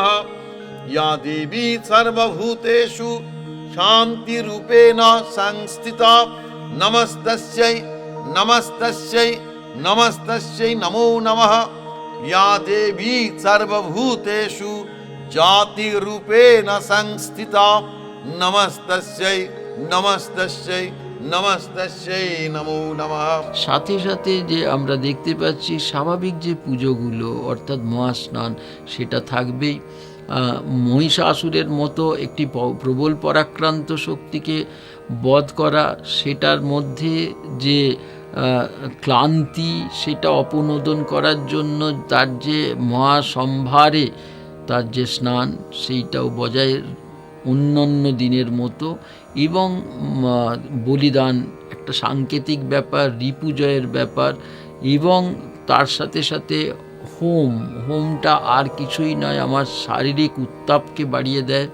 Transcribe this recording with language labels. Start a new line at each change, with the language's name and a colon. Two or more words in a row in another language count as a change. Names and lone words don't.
Sanskrit: या देवी सर्वभूतेषु शान्तिरूपेण संस्थिता नमस्तस्यै नमस्तस्यै नमस्तस्यै नमो नमः। या देवी सर्वभूतेषु जातिरूपेण संस्थिता नमस्तस्यै नमस्तस्यै नमस्तस्यै नमो नमः।
Bangla: সাথে সাথে যে আমরা দেখতে পাচ্ছি স্বাভাবিক যে পুজোগুলো অর্থাৎ মহাস্নান সেটা থাকবেই। মহিষাসুরের মতো একটি প্রবল পরাক্রান্ত শক্তিকে বধ করা, সেটার মধ্যে যে ক্লান্তি সেটা অপনোদন করার জন্য তার যে মহাসম্ভারে তার যে স্নান সেইটাও বজায় অন্যান্য দিনের মতো, এবং বলিদান একটা সাংকেতিক ব্যাপার, রিপুজয়ের ব্যাপার, এবং তার সাথে সাথে হোমটা আর কিছুই নয়, আমার শারীরিক উত্তাপকে বাড়িয়ে দেয়।